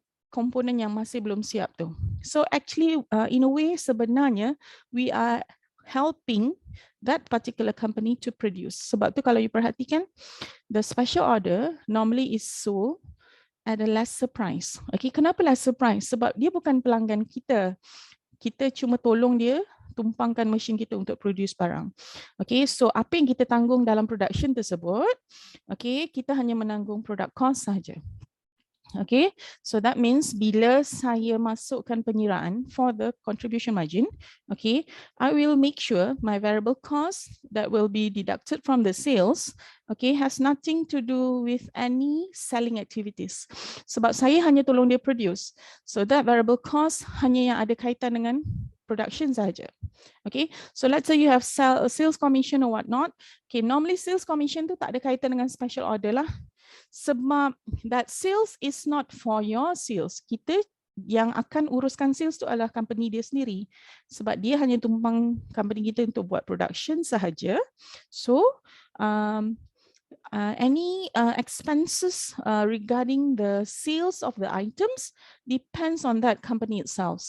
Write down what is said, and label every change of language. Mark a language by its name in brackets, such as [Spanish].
[Malay] komponen yang masih belum siap tu. [English] So actually in a way sebenarnya we are helping that particular company to produce. [Malay] Sebab tu kalau you perhatikan, [English] the special order normally is sold at a lesser price. [Malay] Okay, kenapa lesser price? Sebab dia bukan pelanggan kita. Kita cuma tolong dia tumpangkan mesin kita untuk produce barang. Okay, so apa yang kita tanggung dalam production tersebut, okay, kita hanya menanggung product cost sahaja. [English] Okay, so that means [Malay] bila saya masukkan penyiraan [English] for the contribution margin, okay, I will make sure my variable cost that will be deducted from the sales, okay, has nothing to do with any selling activities. [Malay] Sebab saya hanya tolong dia produce, so that variable cost hanya yang ada kaitan dengan production saja. [English] Okay, so let's say you have sales commission or whatnot. Okay, normally sales commission [Malay] tu tak ada kaitan dengan special order lah. [English] Sebab that sales is not for your sales. [Malay] Kita yang akan uruskan sales tu adalah company dia sendiri. Sebab dia hanya tumpang company kita untuk buat production sahaja. [English] So any expenses regarding the sales of the items depends on that company itself.